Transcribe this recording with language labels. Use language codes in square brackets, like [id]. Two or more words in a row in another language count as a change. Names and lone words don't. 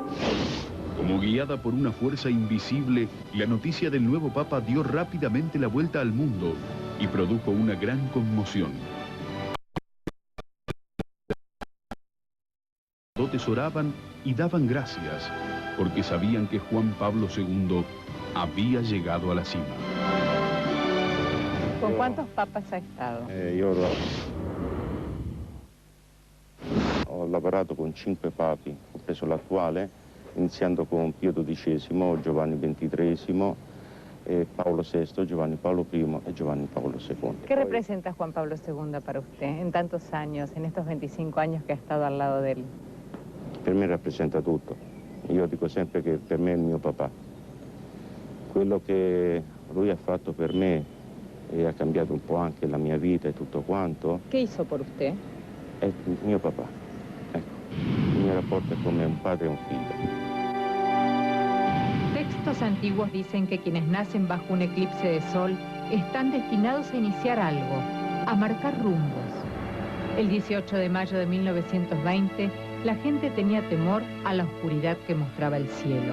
[es] Como guiada por una fuerza invisible, la noticia del nuevo papa dio rápidamente la vuelta al mundo y produjo una gran conmoción. Oraban y daban gracias porque sabían que Juan Pablo II había llegado a la cima. ¿Con cuántos papas ha estado? [it] Io ho lavorato con 5 papi, compreso l'attuale, iniziando con Pio XII, Giovanni XXIII, Paolo VI, Giovanni Paolo I e Giovanni Paolo II. [es] ¿Qué representa Juan Pablo II para usted en tantos años, en estos 25 años que ha estado al lado de él? [it] Per me rappresenta tutto. Io dico sempre che per me è il mio papà. Quello che lui ha fatto per me e ha cambiato un po' anche la mia vita e tutto quanto. [es] ¿Qué hizo por usted? [it] È il mio papà. Ecco, il mio rapporto è come un padre e un figlio. [es] Textos antiguos dicen que quienes nacen bajo un eclipse de sol están destinados a iniciar algo, a marcar rumbos. El 18 de mayo de 1920, la gente tenía temor a la oscuridad que mostraba el cielo.